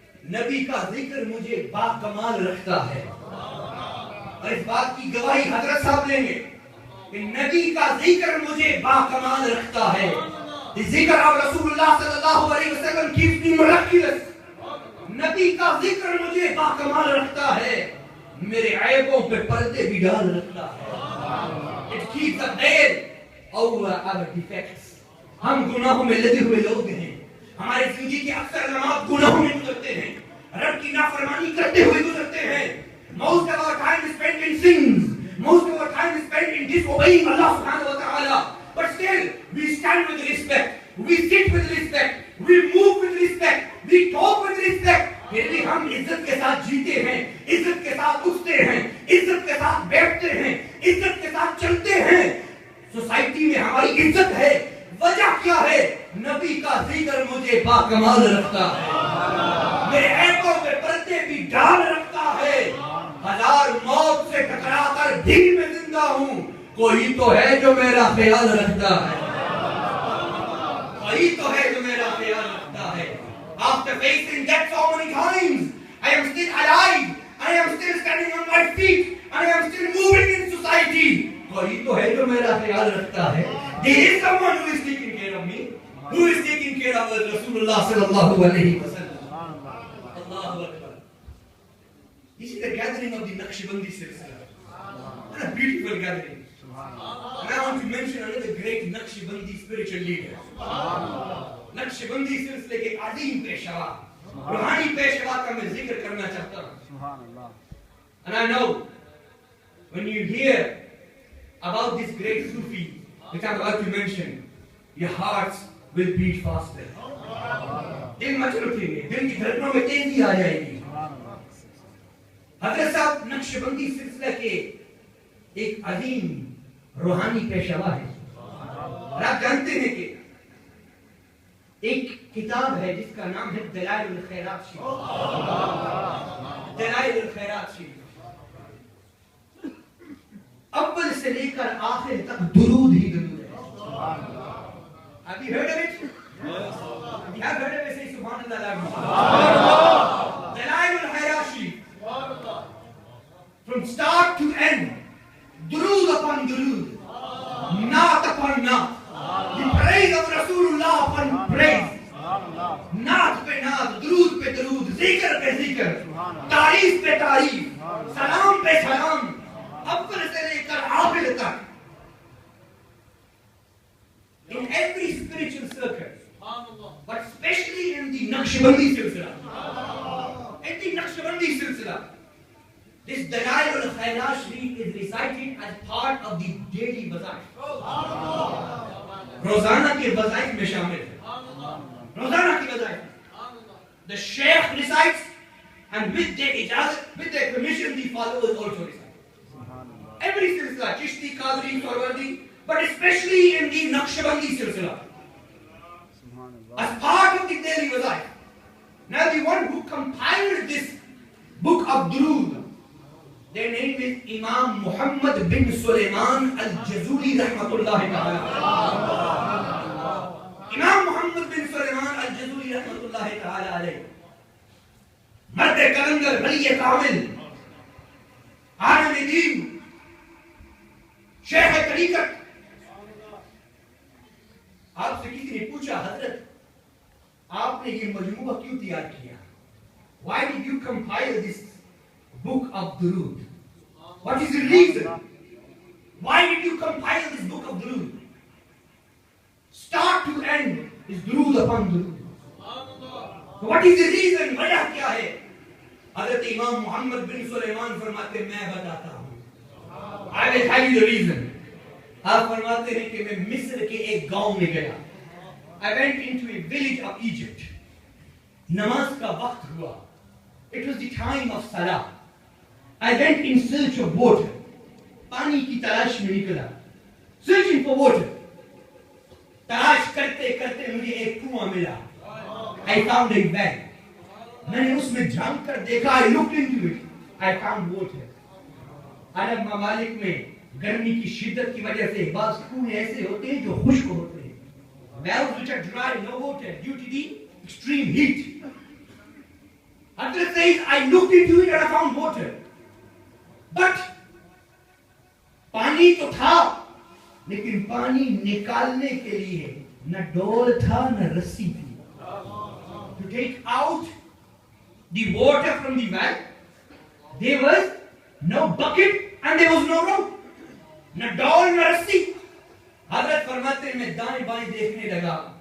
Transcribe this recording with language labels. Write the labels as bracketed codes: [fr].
[hi] नबी का जिक्र मुझे बाकमाल रखता है. और इस बात की गवाही हजरत साहब लेंगे कि नबी का जिक्र मुझे बाकमाल रखता है. [en] The zikr of Rasulullah sallallahu alaihi wasallam keeps me miraculous. [hi] नबी का जिक्र मुझे बाकमाल रखता है, मेरे ऐबों पे पर्दे भी डाल रखता है. [en] It keeps a veil over our defects. [hi] हम गुनाहों में लगे हुए लोग हैं. हमारे जिंदगी के अक्सर लम्हात गुनाहों में गुजरते हैं, रब की नाफरमानी करते हुए गुजरते हैं. [en] Most of our time is spent in sins. Most of our time is spent in disobeying Allah subhanahu wa ta'ala. But still, we stand with respect. We sit with respect. We move with respect. We talk with respect. [hi] फिर भी हम इज्जत के साथ जीते हैं, इज्जत के साथ उठते हैं, इज्जत के साथ बैठते हैं, इज्जत के साथ चलते हैं. सोसाइटी में हमारी इज्जत है. वजह क्या है? नबी का जिक्र मुझे बाकमाल रखता है, मेरे ऐबों पे पर्दे भी डाल रखता है. हजार मौत से टकराकर भी मैं जिंदा हूँ. कोई तो है जो मेरा ख्याल रखता है, कोई तो है जो मेरा ख्याल रखता है. [en] After facing death so many times, I am still alive. I am still standing on my feet. I am still moving in society. [hi] कोई तो है जो मेरा ख्याल रखता है. [en] There is someone who is taking care of me, who is taking care of Rasulullah sallallahu alaihi wasallam. Allahu Akbar. This is the gathering of the Naqshbandi Silsila. What a beautiful gathering. And I want to mention another great Naqshbandi spiritual leader. [hi] Naqshbandi सिलसिले के अजीम पेशवा, रूहानी पेशवा का मैं जिक्र करना चाहता हूँ. [en] And I know when you hear about this great Sufi which I'm about to mention, your hearts will beat faster. [hi] दिल मचल उठेंगे, दिल की धड़कनों में तेजी आ जाएगी. हजरत साहब नक्शबंदी सिलसिले के एक अजीम रूहानी पेशवा है. और आप जानते हैं कि एक किताब है जिसका नाम है दलाइल खैरात शरीफ. दलाइल खैरात शरीफ अव्वल से लेकर आखिर तक दुरूद ही दुरूद है. [en] Have you heard of it? If you have heard of it, say Subhanallah. Dalail al-Khairat Sharif. From start to end, durood upon durood, naat upon naat, the praise of Rasulullah upon praise, [hi] naat pe naat, durood pe durood, zikr pe zikr, तारीफ पे तारीफ, सलाम पे सलाम, अव्वल से लेकर आखिर तक. [en] In every spiritual circle, but especially in the Naqshbandi Silsila, in the Naqshbandi Silsila, this Dalail al-Khairat Sharif is recited as part of the daily wazaif. [hi] रोजाना के वज़ाइफ में शामिल है. रोजाना की वज़ाइफ. [en] The Sheikh recites, and with their ijazat, with their permission, the followers also recite. Every silsila, Chishti, Qadri, Sarwardi, but especially in the Naqshbandi silsila, as part of the daily wazaif. Now the one who compiled this book of Durood, their name is Imam Muhammad bin Sulaiman al-Jazuli rahmatullahi ta'ala. Imam Muhammad bin Sulaiman al-Jazuli rahmatullahi ta'ala alayhi. [hi] Mard Kalandar, Wali Kamil, Alim-e-Deen, Sheikh तरीकत. आपसे किसी ने पूछा, हजरत आपने ये मजमूआ क्यों तैयार किया? [en] Why did you compile this book of Durood? What is the reason? Why did you compile this book of Durood? Start to end is Durood upon Durood. So what is the reason? [hi] वजह क्या है? हजरत इमाम मोहम्मद बिन सुलेमान फरमाते, मैं बताता हूँ. [en] I will tell you the reason. [hi] आप फरमाते हैं कि मैं मिस्र के एक गांव में गया. [en] I went into a village of Egypt. [hi] नमाज का वक्त हुआ. [en] It was the time of Salah. I went in search of water. [hi] पानी की तलाश में निकला. [en] Searching for water. [hi] तलाश करते करते मुझे एक कुआं मिला. [en] I found a well. [hi] मैंने उसमें झांक कर देखा. [en] I looked into it. I found water. [hi] अरब ममालिक में गर्मी की शिद्दत की वजह से बाज़ कुएं ऐसे होते हैं जो खुश्क होते हैं. [en] Wells which are dry, no water due to the extreme heat. Hadrat says, I looked into it and I found water. [hi] But पानी तो था, लेकिन पानी निकालने के लिए न डोल था न रस्सी थी. [en] To take out the water from the well, there was no bucket and there was no rope. [hi] न डोल न रस्सी. हजरत फरमाते हैं मैं दाएं बाएं देखने लगा.